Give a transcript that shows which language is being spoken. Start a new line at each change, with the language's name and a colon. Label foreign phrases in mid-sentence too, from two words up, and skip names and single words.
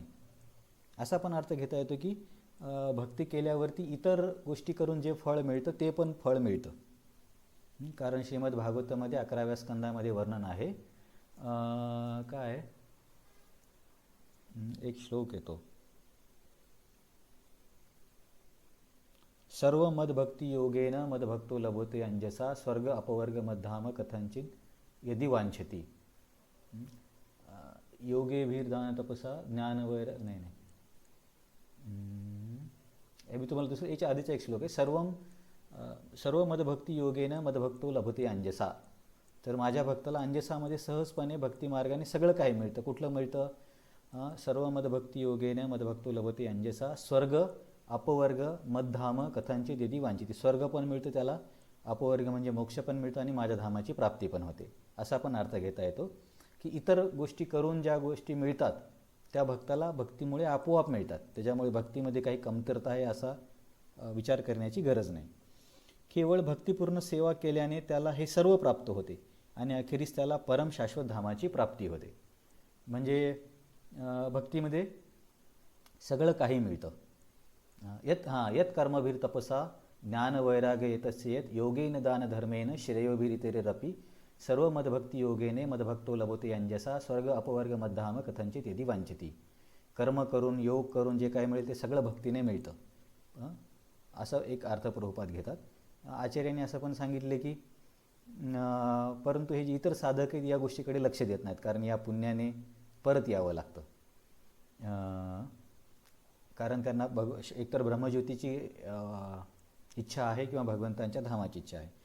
Marathi: असा पण अर्थ घेता येतो की भक्ती केल्यावरती इतर गोष्टी करून जे फळ मिळतं ते पण फळ मिळतं. कारण श्रीमद भागवतामध्ये 11व्या स्कंदामध्ये वर्णन आहे. काय एक श्लोक येतो,
Sanskrit: सर्व मदभक्ती योगेन मदभक्तो लभते अंजसा स्वर्ग अपवर्ग मधाम कथंचित यदि वांछती. योगे भीर दान तपसा ज्ञान वैर
Marathi: नाही मी तुम्हाला दुसरं याच्या आधीचा एक श्लोक आहे,
Sanskrit: सर्व मदभक्ती योगेन मदभक्तो लभते अंजसा.
Marathi: तर माझ्या भक्ताला अंजसामध्ये सहजपणे भक्ती मार्गाने सगळं काही मिळतं. कुठलं मिळतं?
Sanskrit: सर्व मदभक्ती योगेन मदभक्तो लभते अंजसा स्वर्ग अपवर्ग मद्धाम कथांची दिदी वांछिती.
Marathi: स्वर्ग पण मिळतं त्याला, अपवर्ग म्हणजे मोक्ष पण मिळतो आणि माझ्या धामाची प्राप्ती पण होते, असा पण अर्थ घेता येतो. की इतर गोष्टी करून ज्या गोष्टी मिळतात त्या भक्ताला भक्तीमुळे आपोआप मिळतात, त्याच्यामुळे भक्तीमध्ये काही कमतरता आहे असा विचार करण्याची गरज नाही. केवळ भक्तिपूर्ण सेवा केल्याने त्याला हे सर्व प्राप्त होते आणि अखेरीस त्याला परम शाश्वत धामाची प्राप्ती होते. म्हणजे भक्तीमध्ये सगळं काही मिळतं.
Sanskrit: यत कर्मभिर तपसा ज्ञान वैराग्य येतस्य यत योगेन दान धर्मेन श्रेयोभिरितेरपि सर्व मदभक्ती योगेने मदभक्तो लभते अंजसा स्वर्ग अपवर्ग मद्धाम कथंचित यदि वांछिती.
Marathi: कर्म करून योग करून जे काय मिळेल ते सगळं भक्तीने मिळतं, असं एक अर्थ प्रभुपाद घेतात. आचार्यांनी असं पण सांगितले की परंतु हे जे इतर साधक आहेत या गोष्टीकडे लक्ष देत नाहीत, कारण या पुण्याने परत यावं लागतं. कारण त्यांना एकतर ब्रह्मज्योतीची इच्छा आहे किंवा भगवंतांच्या धामाची इच्छा आहे.